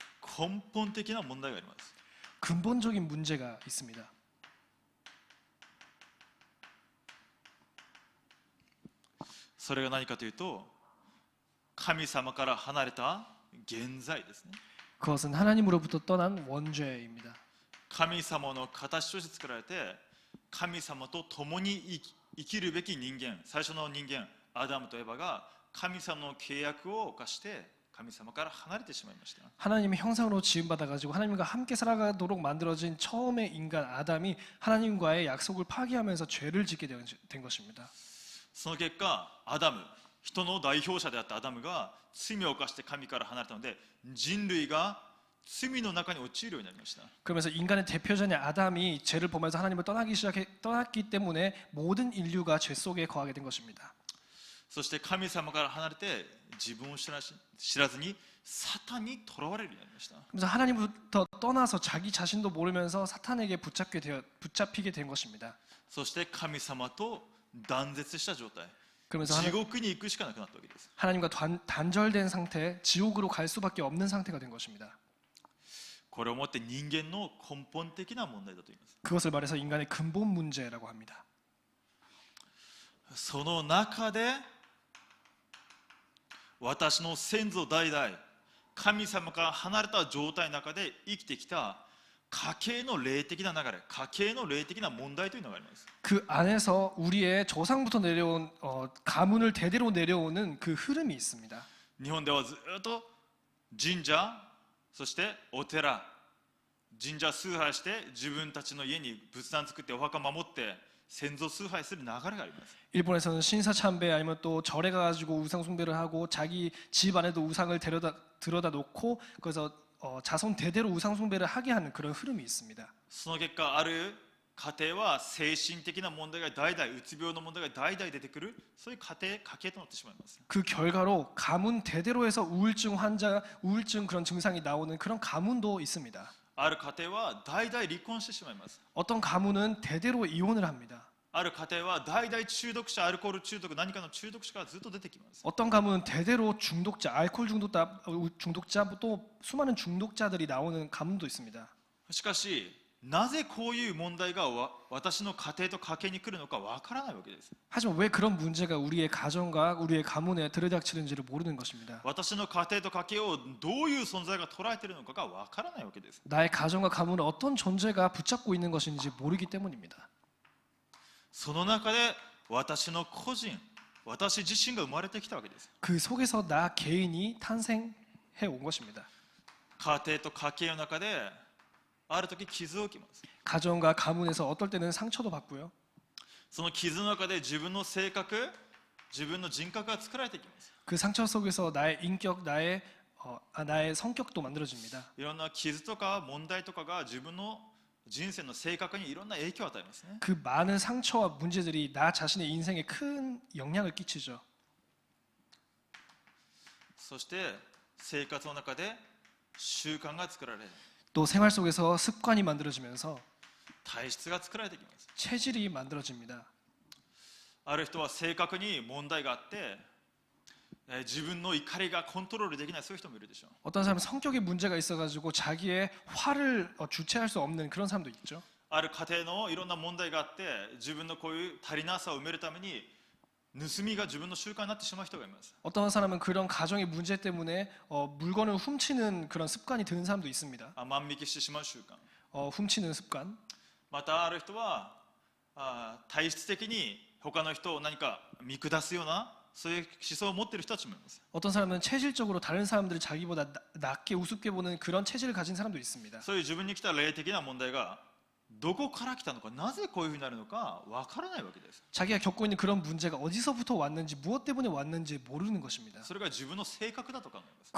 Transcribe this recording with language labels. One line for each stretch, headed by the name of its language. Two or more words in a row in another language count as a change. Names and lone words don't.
Japanese: 根本的な問題があります。
Korean: 근본적인 문제가 있습니다.
Japanese: それが何かというと、神様から離れた現在ですね。
Korean: 그것은 하나님으로부터 떠난 원죄입니다.
Japanese: 神様の形として作られて、神様と共に生きるべき人間、最初の人間アダムとエバが神様の契約を犯して神様から離れてしまいました。
Korean: 하나님의 형상으로 지음받아가지고 하나님과 함께 살아가도록 만들어진 처음의 인간 아담이 하나님과의 약속을 파기하면서 죄를 짓게 된 것입니다.
Japanese: その結果アダム、人の代表者であったアダムが罪を犯して神から離れたので、人類が罪の中に陥るようになりました。
Korean: 그러면서 인간의 대표자인 아담이 죄를 범해서 하나님을 떠났기 때문에 모든 인류가 죄 속에 거하게 된 것입니다.
Japanese: そして神様から離れて自分を知らずにサタンにとらわれるようになりました。
Korean: 그래서 하나님부터 떠나서 자기 자신도 모르면서 사탄에게 붙잡히게 된 것입니다.
Japanese: そして神様と断絶した状態、
Korean: 그러면서
Japanese: 地獄に行くしかなくなったわけです。
Korean: 하나님과 단절된 상태, 지옥으로 갈 수밖에 없는 상태가 된 것입니다.
Japanese: これをもって人間の根本的な問題だと言います。
Korean: 그것을 말해서 인간의 근본 문제라고 합니다.
Japanese: その中で私の先祖代々神様から離れた状態の中で生きてきた家系の霊的な流れ、家系の霊的な問題というのがあります。
Korean: 그 안에서 우리의 조상부터 내려온 가문을 대대로 내려오는 그 흐름이 있습니다.
Japanese: 日本ではずっと神社、そしてお寺、神社崇拝して自分たちの家に仏壇作ってお墓守って先祖崇拝する流れがあります。
Korean: 일본에서는 신사참배 아니면 또 절에 가가지고 우상 숭배를 하고 자기 집 안에도 우상을 들여다 놓고 그래서 자손 대대로 우상 숭배를 하게 하는 그런 흐름이 있습니다.
Japanese: その結果ある家庭は精神的な問題が代々、うつ病の問題が代々出てくる、そういう家系となってしまいます。
Korean: 그 결과로 가문 대대로 해서 우울증 환자, 우울증 그런 증상이 나오는 그런 가문도 있습니다.
Japanese: ある家庭は代々離婚してしまいます。
Korean: 어떤 가문은 대대로 이혼을 합니다.
Japanese: ある家庭は代々中毒者、アルコール中毒、何かの中毒者がずっと出てきます。
Korean: 어떤 가문은 대대로 중독자, 알코올 중독자 또 수많은 중독자들이 나오는 가문도 있습니다.
Japanese: しかしなぜこういう問題が私の家庭と家系に来るのかわからないわけです。
Korean: 하지만 왜 그런 문제가 우리의 가정과 우리의 가문에 들이닥치는지를 모르는 것입니다.
Japanese: 私の家庭と家系をどういう存在が捉えているのかがわからないわけです。
Korean: 나의 가정과 가문을 어떤 존재가 붙잡고 있는 것인지 모르기 때문입니다.
Japanese: その中で私の個人、私自身が生まれてきたわけです。
Korean: 그 속에서 나 개인이 탄생해 온 것입니다.
Japanese: 家庭と家系の中である時傷を受けます。
Korean: 가정과 가문에서 어떨 때는 상처도 받고요.
Japanese: その傷の中で自分の性格、自分の人格が作られていきます。
Korean: 그 상처 속에서 나의 인격, 나의 성격도 만들어집니다.
Japanese: いろんな傷とか問題とかが自分の人生の性格にいろんな影響を与えますね。
Korean: 그 많은 상처와 문제들이 나 자신의 인생에 큰 영향을 끼치죠.
Japanese: そして生活の中で習慣が作られる、
Korean: 또 생활 속에서 습관이 만들어지면서
Japanese: 体質が作られてきます。
Korean: 체질이 만들어집니다.
Japanese: ある人は性格に問題があって自分の怒りがコントロールできない、そういう人もいるでしょう。
Korean: 어떤 사람은 성격에 문제가 있어가지고 자기의 화를 주체할 수 없는 그런 사람도 있죠.
Japanese: ある家庭のいろんな問題があって自分のこういう足りなさを埋めるために盗みが自分の習慣になってしまう人がいます。
Korean: 어떤 사람은 그런 가정의 문제 때문에 물건을 훔치는 그런 습관이 드는 사람도 있습니다.
Japanese: 万引きしてしまう習慣。
Korean: 훔치는 습관.
Japanese: またある人は体質的に他の人を何か見下すようなそういう思想を持っている人たちもいます。
Korean: 어떤 사람은 체질적으로 다른 사람들을 자기보다 낮게 우습게 보는 그런 체질을 가진 사람도 있습니다.
Japanese: そういう自分に来た霊的な問題がどこから来たのか、なぜこういうふうになるのかわからないわけです。
Korean: 자기가 겪고 있는 그런 문제가 어디서부터 왔는지 무엇 때문에 왔는지 모르는 것입니다.
Japanese: それが自分の性格だと考えます。